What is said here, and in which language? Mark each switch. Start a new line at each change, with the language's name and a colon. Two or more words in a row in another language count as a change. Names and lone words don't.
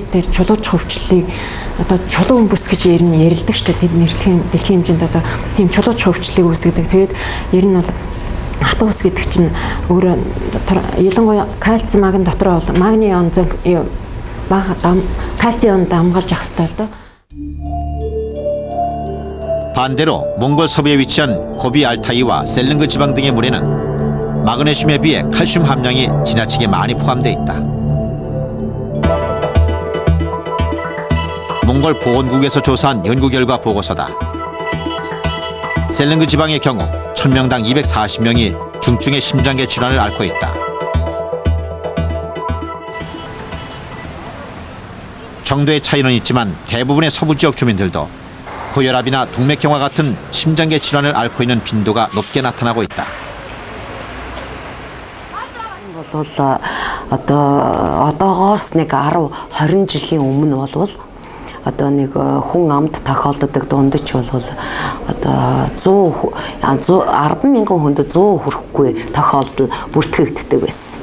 Mongolian: Тэр чулуучих өвчлөлийг одоо чулуу өмбөс гэж ярилдаг шүү дээ. Тэд дэлхийн хэмжээнд одоо тийм чулуучих өвчлөлийг үүсгэдэг. Тэгээд ер нь бол хатуу ус гэдэг чинь өөрөө ялангуяа кальц, магний дотор бол магний ион бага кальциум дамгаалж авах хэрэгтэй л доо.
Korean: 반대로 몽골 서부에 위치한 고비 알타이와 셀릉그 지방 등의 물에는 마그네슘에 비해 칼슘 함량이 지나치게 많이 포함되어 있다. 몽골 보건국에서 조사한 연구 결과 보고서다. 셀릉그 지방의 경우 1000명당 240명이 중증의 심장계 질환을 앓고 있다. 정도의 차이는 있지만 대부분의 서부 지역 주민들도 고혈압이나 동맥경화 같은 심장계 질환을 앓고 있는 빈도가 높게 나타나고 있다.
Mongolian: бол одоогоос нэг 10-20 жилийн өмнө болвол одоо нэг хүн амд тохиолддог дундаж бол одоо 10 мянган хүнд 100 хүрэхгүй тохиолдол бүртгэгддэг байсан.